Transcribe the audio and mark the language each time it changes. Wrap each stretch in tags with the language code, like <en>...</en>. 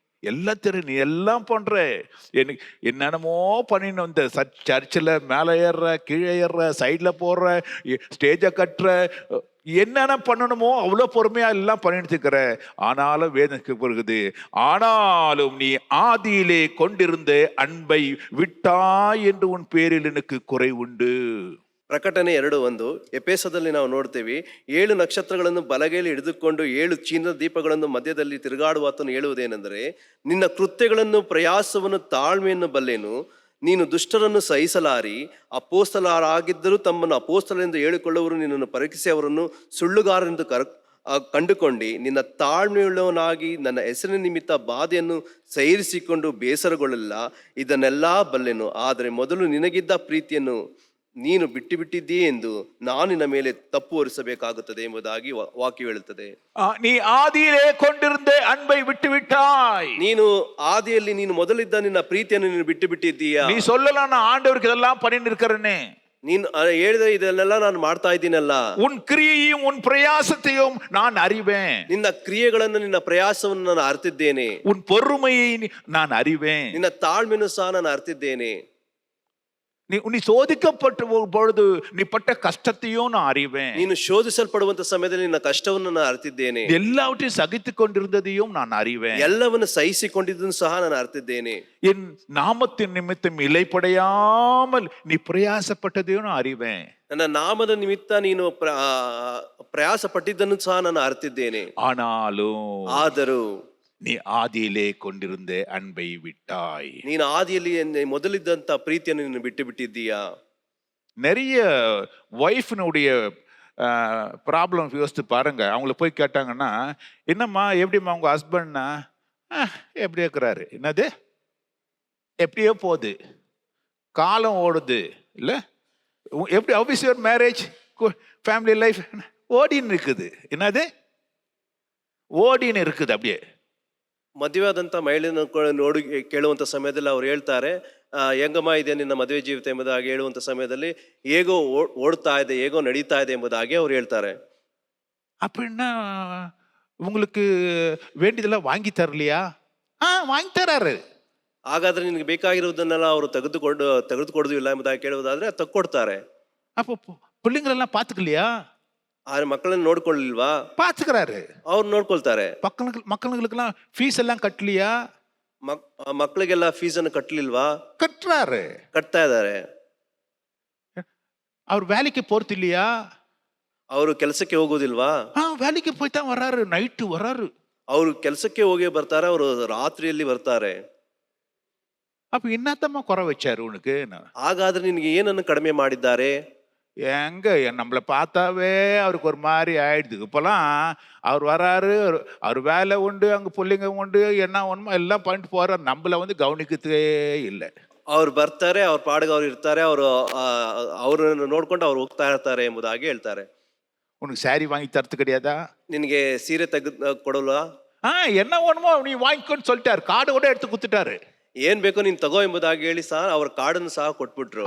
<ta>எல்லாத்திலும் நீ எல்லாம் பண்ற, எனக்கு என்னென்னமோ பண்ணின்னு வந்த சர்ச்சில் மேலே ஏறுற, கீழே ஏறுற, சைடில் போடுற, ஸ்டேஜை கட்டுற, என்னென்ன பண்ணணுமோ அவ்வளோ பொறுமையா எல்லாம் பண்ணிட்டு இருக்கிற. ஆனாலும் வேதனைக்கு பிறகுது, ஆனாலும் நீ ஆதியிலே கொண்டிருந்த அன்பை விட்டாய் என்று உன் பேரில் எனக்கு குறை உண்டு.</ta> <kn>ಪ್ರಕಟಣೆ 2:1 ಎಪೇಸದಲ್ಲಿ ನಾವು ನೋಡ್ತೇವೆ, 7 ನಕ್ಷತ್ರಗಳನ್ನು ಬಲಗೈಯಲ್ಲಿ ಹಿಡಿದುಕೊಂಡು 7 ಚಿನ್ನದ ದೀಪಗಳನ್ನು ಮಧ್ಯದಲ್ಲಿ ತಿರುಗಾಡುವಾತನು ಹೇಳುವುದೇನೆಂದರೆ, ನಿನ್ನ ಕೃತ್ಯಗಳನ್ನು ಪ್ರಯಾಸವನ್ನು ತಾಳ್ಮೆಯನ್ನು ಬಲ್ಲೆನು, ನೀನು ದುಷ್ಟರನ್ನು ಸಹಿಸಲಾರಿ, ಅಪೋಸ್ತಲರಾಗಿದ್ದರೂ ತಮ್ಮನ್ನು ಅಪೋಸ್ತಲರೆಂದು ಹೇಳಿಕೊಳ್ಳುವರು ನಿನ್ನನ್ನು ಪರೀಕ್ಷಿಸಿ ಅವರನ್ನು ಸುಳ್ಳುಗಾರರೆಂದು ಕಂಡುಕೊಂಡು ನಿನ್ನ ತಾಳ್ಮೆಯುಳ್ಳವನಾಗಿ ನನ್ನ ಹೆಸರಿನ ನಿಮಿತ್ತ ಬಾಧೆಯನ್ನು ಸಹಿಸಿಕೊಂಡು ಬೇಸರಗೊಳ್ಳಲಿಲ್ಲ. ಇದನ್ನೆಲ್ಲ ಬಲ್ಲೆನು, ಆದರೆ ಮೊದಲು ನಿನಗಿದ್ದ ಪ್ರೀತಿಯನ್ನು ನೀನು ಬಿಟ್ಟಿದ್ದೀ ಎಂದು ನಾನು ನಿನ್ನ ಮೇಲೆ ತಪ್ಪು ಹೊರಿಸಬೇಕಾಗುತ್ತದೆ ಎಂಬುದಾಗಿ ವಾಕ್ಯ ಹೇಳುತ್ತದೆ.</kn> <ta>ನೀ ಆದಿಯೇ ಕೊಂಡಿರುಂದೆ ಅನ್ಬೈ ಬಿಟ್ಟು ಬಿಟ್ಟಾಯ್.</ta> <kn>ನೀನು ಆದಿಯಲ್ಲಿ ನೀನು ಮೊದಲಿದ್ದ ನಿನ್ನ ಪ್ರೀತಿಯನ್ನು ನೀನು ಬಿಟ್ಟಿದ್ದೀಯಾ.</kn> <ta>ನೀ சொல்லல நான் ஆண்டவருக்கு இதெல்லாம் பண்ணிட்டு இருக்கறேனே,</ta> <kn>ನೀನು ಹೇಳಿದ ಇದನ್ನೆಲ್ಲ ನಾನು ಮಾಡ್ತಾ ಇದ್ದೀನಲ್ಲ.</kn> <ta>உன் கிரியையும் உன் பிரயாசத்தையும் நான் அறிவேன்.</ta> <kn>ನಿನ್ನ ಕ್ರಿಯೆಗಳನ್ನು ನಿನ್ನ ಪ್ರಯಾಸವನ್ನು ನಾನು ಅರಿತಿದ್ದೇನೆ.</kn> <ta>உன் பொறுமையை நான் அறிவேன்.</ta> <kn>ನಿನ್ನ ತಾಳ್ಮೆಯನ್ನು ಸಹ ನಾನು ಅರಿತಿದ್ದೇನೆ.</kn> <ta>நீ சோதிக்கப்பட்ட பொழுது நீ பட்ட கஷ்டத்தையும் நான் அறிவேன்.</ta> <kn>ನೀನು ಶೋಧಿಸಲ್ಪಡುವಂತ ಸಮಯದಲ್ಲಿ ನಿನ್ನ ಕಷ್ಟವನ್ನು ನಾನು ಅರಿತಿದ್ದೇನೆ.</kn> <ta>எல்லாவற்றையும் சகித்து கொண்டிருந்ததையும் நான் அறிவேன்.</ta> <kn>ಎಲ್ಲವನ್ನು ಸಹಿಸಿಕೊಂಡಿದ್ದನ್ನು ಸಹ ನಾನು ಅರಿತಿದ್ದೇನೆ.</kn> <ta>என் நாமத்தின் நிமித்தம் இளைப்படையாமல் நீ பிரயாசப்பட்டதையும் நான் அறிவேன்.</ta> <kn>ನನ್ನ ನಾಮದ ನಿಮಿತ್ತ ನೀನು ಪ್ರಯಾಸ ಪಟ್ಟಿದ್ದನ್ನು ಸಹ ನಾನು ಅರಿತಿದ್ದೇನೆ.</kn> <ta>ஆனாலும் நீ ஆதியிலே கொண்டிருந்த அன்பை விட்டாய்.</ta> <kn>ನೀನು ಆದಿಯಲ್ಲಿ ಮೊದಲಿದ್ದಂತ ಪ್ರೀತಿಯನ್ನು ನೀನು ಬಿಟ್ಟಿದ್ದೀಯಾ.</kn> <ta>நிறைய ஒய்ஃபினுடைய ப்ராப்ளம் யோசித்து பாருங்க. அவங்கள போய் கேட்டாங்கன்னா, என்னம்மா எப்படிம்மா உங்க ஹஸ்பண்ட்னா, எப்படி இருக்கிறாரு, என்னது எப்படியோ போகுது, காலம் ஓடுது இல்லை, எப்படி</ta> <en>how is your marriage,</en> <ta>family life ஓடின்னு இருக்குது, என்னது ಓಡಿನೇ இருக்குது அப்படியே.</ta> <kn>ಮದುವೆ ಆದಂತ ಮಹಿಳೆಯನ್ನು ನೋಡಿ ಕೇಳುವಂತ ಸಮಯದಲ್ಲಿ ಅವ್ರು ಹೇಳ್ತಾರೆ, ಹೆಂಗಮ್ಮ ಇದೆ ನಿನ್ನ ಮದುವೆ ಜೀವಿತ ಎಂಬುದಾಗಿ ಹೇಳುವಂತ ಸಮಯದಲ್ಲಿ ಹೇಗೋ ಓಡ್ತಾ ಇದೆ, ಹೇಗೋ ನಡೀತಾ ಇದೆ ಎಂಬುದಾಗಿ ಅವ್ರು ಹೇಳ್ತಾರೆ.</kn> <ta>அப்படின்னா உங்களுக்கு வேண்டியதெல்லாம் வாங்கி தரலையா? வாங்கி தராரு.</ta> <kn>ಹಾಗಾದ್ರೆ ನಿನ್ಗೆ ಬೇಕಾಗಿರುವುದನ್ನೆಲ್ಲ ಅವರು ತೆಗೆದುಕೊಡುದಿಲ್ಲ ಎಂಬುದಾಗಿ ಕೇಳುವುದಾದ್ರೆ ತಕ್ಕೊಡ್ತಾರೆ.</kn> <ta>அப்போ பிள்ளைங்களெல்லாம் பார்த்துக்கலையா?</ta> <kn>ಆದ್ರೆ ಮಕ್ಕಳನ್ನ ನೋಡ್ಕೊಳ್ಳಿಲ್ವಾ?</kn> <ta>பார்த்துக்கிறாரு.</ta> <kn>ಅವ್ರು ನೋಡ್ಕೊಳ್ತಾರೆ.</kn> <ta>மக்களுக்கெல்லாம் ஃபீஸ் எல்லாம் கட்டலையா?</ta> <kn>ಮಕ್ಕಳಿಗೆಲ್ಲ ಫೀಸ್ ಅನ್ನು ಕಟ್ಟಲಿಲ್ವಾ?</kn> <ta>கட்டுறாரு,</ta> <kn>ಕಟ್ತಾ ಇದ್ದಾರೆ.</kn> <ta>அவர் வேலைக்கு போறது இல்லையா?</ta> <kn>ಅವರು ಕೆಲಸಕ್ಕೆ ಹೋಗೋದಿಲ್ವಾ?</kn> <ta>வேலைக்கு போய் தான் வர்றாரு, நைட்டு வர்றாரு.</ta> <kn>ಅವರು ಕೆಲಸಕ್ಕೆ ಹೋಗಿ ಬರ್ತಾರೆ, ಅವರು ರಾತ್ರಿಯಲ್ಲಿ ಬರ್ತಾರೆ.</kn> <ta>அப்ப என்னத்தம்மா குறை வச்சாரு உனக்கு?</ta> <kn>ಹಾಗಾದ್ರೆ ನಿನ್ಗೆ ಏನನ್ನು ಕಡಿಮೆ ಮಾಡಿದ್ದಾರೆ?</kn> <ta>எங்க நம்மளை பார்த்தாவே அவருக்கு ஒரு மாதிரி ஆயிடுது. இப்பெல்லாம் அவர் வராரு, அவர் வேலை உண்டு, அங்க பிள்ளைங்க உண்டு, என்ன ஒண்ணுமோ எல்லாம் பண்ணிட்டு போறாரு, நம்மள கவனிக்கதே இல்லை.</ta> <kn>ಅವ್ರು ಬರ್ತಾರೆ, ಅವ್ರ ಪಾಡಿಗೆ ಅವ್ರು ಇರ್ತಾರೆ, ಅವ್ರನ್ನ ನೋಡ್ಕೊಂಡು ಅವ್ರು ಹೋಗ್ತಾ ಇರ್ತಾರೆ ಎಂಬುದಾಗಿ ಹೇಳ್ತಾರೆ.</kn> <ta>உனக்கு சாரி வாங்கி தரது கிடையாதா?</ta> <kn>ನಿನಗೆ ಸೀರೆ ಕೊಡಲ್ವಾ?</kn> <ta>என்ன ஒண்ணுமோ நீ வாங்கிக்கோன்னு சொல்லிட்டாரு, கார்டு கூட எடுத்து குத்துட்டாரு.</ta> <kn>ಏನ್ ಬೇಕೋ ನೀನ್ ತಗೋ ಎಂಬುದಾಗಿ ಹೇಳಿ ಸಹ ಅವ್ರ ಕಾರ್ಡನ್ನು ಸಹ ಕೊಟ್ಬಿಟ್ರು.</kn>